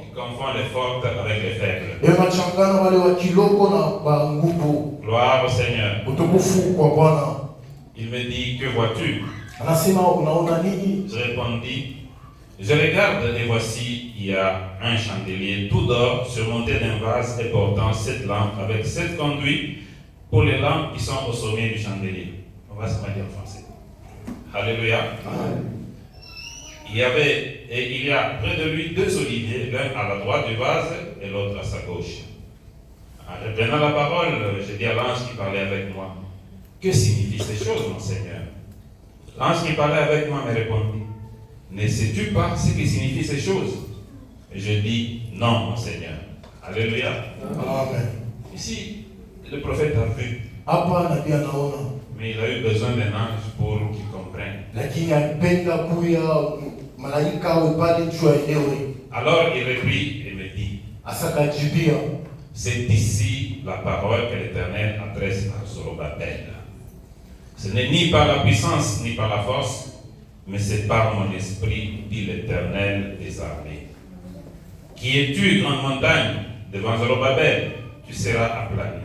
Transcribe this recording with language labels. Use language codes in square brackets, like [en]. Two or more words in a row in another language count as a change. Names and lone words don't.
[fr] Il confond les fortes avec les faibles. [sw] Yeye anachangana wale wa kidogo na wa nguvu. [fr] Gloire au Seigneur. [sw] Utukufu kwa Bwana. [fr] Il me dit, que vois-tu? [sw] Anasema unaona nini? [fr] Je répondis, je regarde et voici, il y a un chandelier tout d'or surmonté d'un vase et portant 7 lampes avec 7 conduits pour les lampes qui sont au sommet du chandelier. On va se mettre en français. Alléluia. Il y a près de lui 2 oliviers, l'un à la droite du vase et l'autre à sa gauche. En reprenant la parole, j'ai dit à l'ange qui parlait avec moi, que signifient ces choses, mon Seigneur? L'ange qui parlait avec moi me répondit, ne sais-tu pas ce que signifient ces choses? Et je dis, non, mon Seigneur. Alléluia. Amen. Ici, le prophète a vu, [sw] Hapa nabii anaona, [fr] mais il a eu besoin d'un ange pour qu'il comprenne. [sw] lakini alipenda kuya malaika awe pale juu aelewe. [fr] Alors il reprit et me dit, [sw] Asakajibia, [fr] c'est ici la parole que l'Éternel adresse à Zorobabel. Ce n'est ni par la puissance ni par la force, mais c'est par mon esprit, dit l'Éternel des armées. Qui es-tu, grande montagne? Devant Zorobabel, tu seras aplani.